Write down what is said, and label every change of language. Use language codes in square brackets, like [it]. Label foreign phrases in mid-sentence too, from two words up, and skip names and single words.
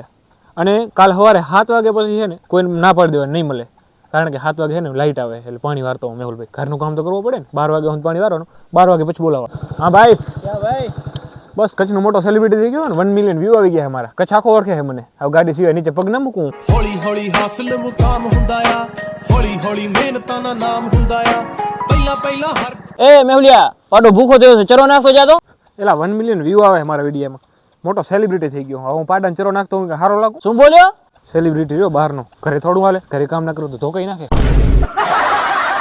[gu] અને કાલ સવારે 7 વાગે પછી છે ને કોઈ ના પાડી દેવાનું, નહીં મળે. કારણ કે 7 વાગે છે ને લાઇટ આવે, એટલે પાણી વારતો હું મેહુલભાઈ, ઘરનું કામ તો કરવું પડે ને. 12 વાગે હું પાણી વારવાનું, 12 વાગે પછી બોલાવવા. હા ભાઈ, ક્યાં ભાઈ? બસ કચ્છનો મોટો સેલિબ્રિટી થઈ ગયો ને, 1 [en] million view [gu] આવી ગયા મારા. કચ્છ આખો ઓળખે છે મને. હવે ગાડી સિવાય નીચે પગ ના મૂકું. [pa] ਹੌਲੀ ਹੌਲੀ ਹਾਸਲ ਮੁਕਾਮ ਹੁੰਦਾ ਆ, ਹੌਲੀ ਹੌਲੀ ਮਿਹਨਤਾਂ ਦਾ ਨਾਮ ਹੁੰਦਾ ਆ, ਪਹਿਲਾਂ ਪਹਿਲਾਂ ਹਰ [gu] એ મેહુલિયા, પાડો ભૂખો થયો છે, ચરો નાખતો જાતો. એલા 1 [en] million view [gu] આવે મારા વિડીયોમાં, મોટો સેલિબ્રિટી થઈ ગયો. હવે હું પાડાને ચરો નાખતો હું કે સારો લાગુ? શું બોલ્યો? સેલિબ્રિટી રહ્યો બહારનો, ઘરે થોડું હાલે, ઘરે કામ ના કરું તો ધોકાઈ નાખે.